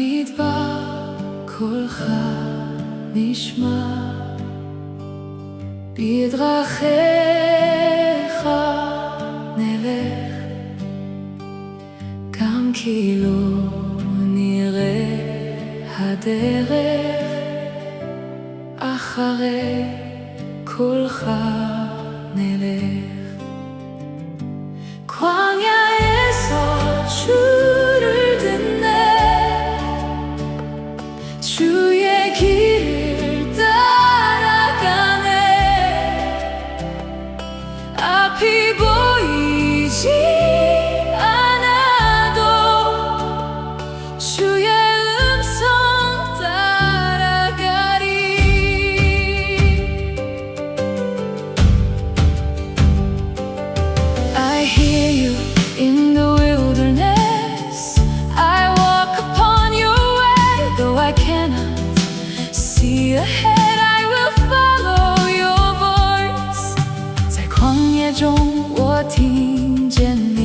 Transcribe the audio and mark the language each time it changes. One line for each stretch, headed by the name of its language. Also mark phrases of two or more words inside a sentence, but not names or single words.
Hebrew: במדבר קולך נשמע, בדרכיך נלך, גם כי לא נראה הדרך, אחרי קולך נלך.
Korean: 旷野 에서 주를 듣네, 주의 길을 따라가네. 앞이 보이지 않아도 주의 음성 따라가리.
English: I hear you in the wilderness, I walk upon your way. Though I cannot see ahead, I will follow your voice.
Chinese: 在旷野中，我听见